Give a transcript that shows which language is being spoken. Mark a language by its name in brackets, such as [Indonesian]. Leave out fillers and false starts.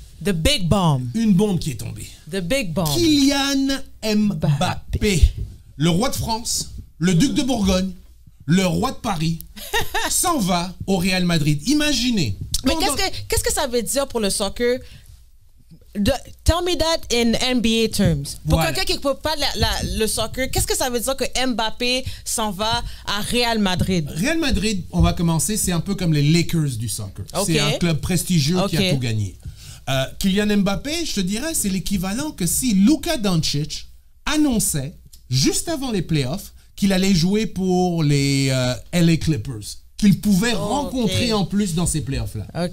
[English] The big bomb. [French] Une bombe qui est tombée. [English] The big bomb. [French] Kylian Mbappé, le roi de France, le duc de Bourgogne, le roi de Paris, s'en va au Real Madrid. Imaginez. Mais qu'est-ce que ça veut dire pour le soccer? [English] Tell me that in NBA terms. [French] Pour quelqu'un qui ne peut pas le soccer, qu'est-ce que ça veut dire que Mbappé s'en va à Real Madrid? Real Madrid, on va commencer, c'est un peu comme les Lakers du soccer. C'est un club prestigieux qui a tout gagné. Kylian Mbappé, je te dirais, c'est l'équivalent que si Luka Doncic annonçait, juste avant les playoffs, qu'il allait jouer pour les LA Clippers, qu'il pouvait rencontrer en plus dans ces playoffs-là.